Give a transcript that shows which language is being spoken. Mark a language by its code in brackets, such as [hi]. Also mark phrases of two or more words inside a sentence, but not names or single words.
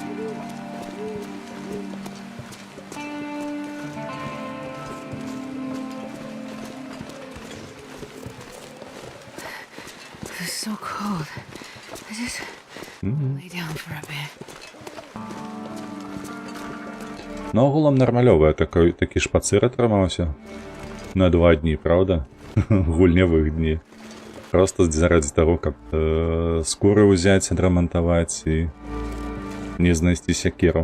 [en] So cold. I just lay down for a bit. [be] Ну, агулам нармалёвая такі шпацыр атрымаўся. На 2 дні, правда? Гульнявых дні. Просто заради таго, каб скуры ўзяць, адрамантаваць і не знайсці сякеру.